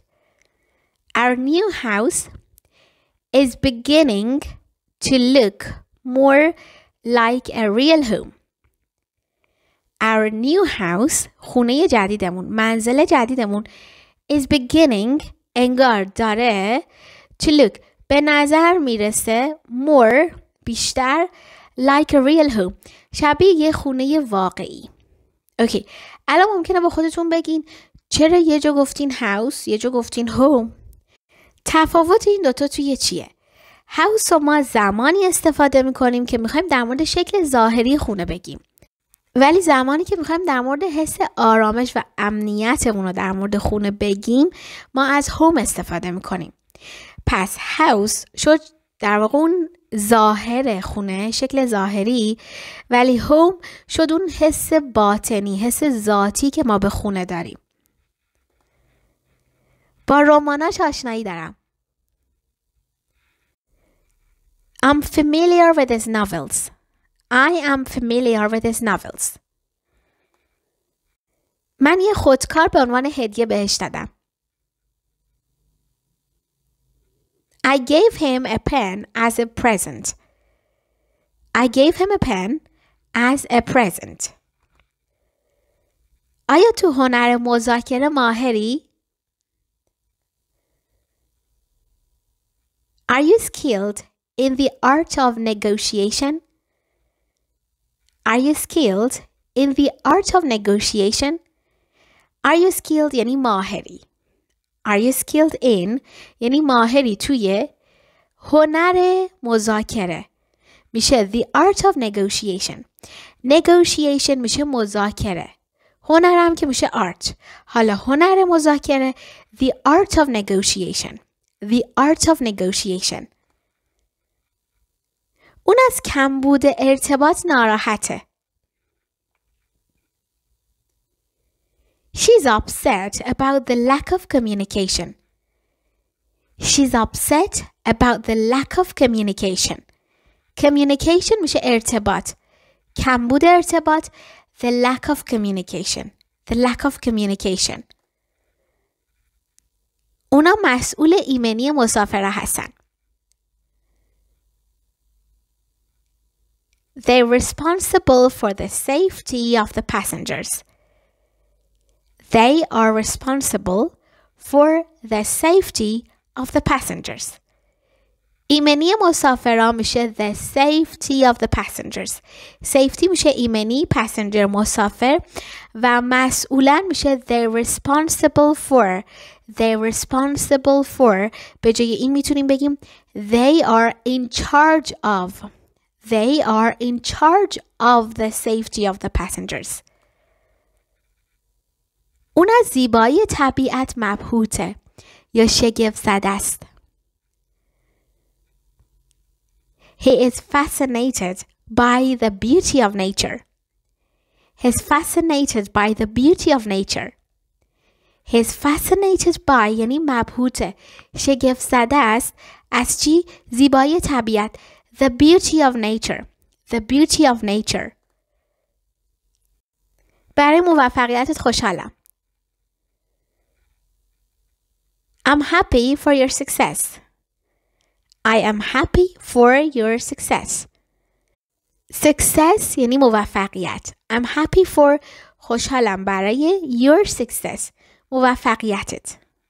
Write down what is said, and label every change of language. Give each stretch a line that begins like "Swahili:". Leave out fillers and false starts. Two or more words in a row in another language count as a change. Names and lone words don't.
English: Our new house is beginning to look more like a real home. Our new house,
Persian: خونه جدیدمون، منزل جدیدمون
English: is beginning
Persian: انگار داره
English: to look
Persian: به نظر میرسه more بیشتر
English: like a real home
Persian: شبیه یه خونه واقعی. اوکی الان ممکنه با خودتون بگین چرا یه جا گفتین house یه جا گفتین home؟ تفاوت این دوتا توی چیه؟ house رو ما زمانی استفاده میکنیم که میخوایم در مورد شکل ظاهری خونه بگیم، ولی زمانی که میخوایم در مورد حس آرامش و امنیتمون رو در مورد خونه بگیم ما از home استفاده میکنیم. پس house شد در واقع اون ظاهر خونه، شکل ظاهری، ولی home شد اون حس باطنی، حس ذاتی که ما به خونه داریم. با رماناش آشنایی دارم.
English: I'm familiar with his novels. I am familiar with his novels.
Persian: من یه خودکار به عنوان هدیه بهش دادم.
English: I gave him a pen as a present. I gave him a pen as a present.
Persian: آیا تو هنر مذاکره ماهری؟
English: Are you skilled in the art of negotiation? Are you skilled in the art of negotiation? Are you skilled
Persian: یعنی ماهری.
English: Are you skilled in
Persian: یعنی ماهری توی هنر مذاکره.
English: میشه the art of negotiation. Negotiation
Persian: میشه مذاکره. هنرم که میشه art. حالا هنر مذاکره
English: the art of negotiation. The art of negotiation.
Persian: اون از کمبود ارتباط ناراحته.
English: She's upset about the lack of communication. She's upset about the lack of communication. Communication
Persian: میشه ارتباط. کمبود ارتباط
English: the lack of communication. The lack of communication.
Persian: اونا مسئول ایمنی مسافرها هستن.
English: They're responsible for the safety of the passengers. They are responsible for the safety of the passengers.
Persian: ایمنی مسافرها میشه
English: the safety of the passengers.
Persian: safety میشه ایمنی، passenger مسافر، و مسئولن میشه
English: they're responsible for. They're responsible for.
Persian: به جای این میتونیم بگیم
English: they are in charge of. They are in charge of the safety of the passengers.
Persian: اون از زیبایی طبیعت مبهوته یا شگفت زده است.
English: He is fascinated by the beauty of nature. He's fascinated by the beauty of nature. He's fascinated by
Persian: یعنی مبهوته، شگفت زده است از چی؟ زیبایی طبیعت.
English: The beauty of nature. The beauty of nature.
Persian: برای موفقیتت خوشحالم.
English: I'm happy for your success. I am happy for your success.
Persian: Success یعنی موفقیت.
English: I'm happy for
Persian: خوشحالم برای
English: your success. موفقیتت.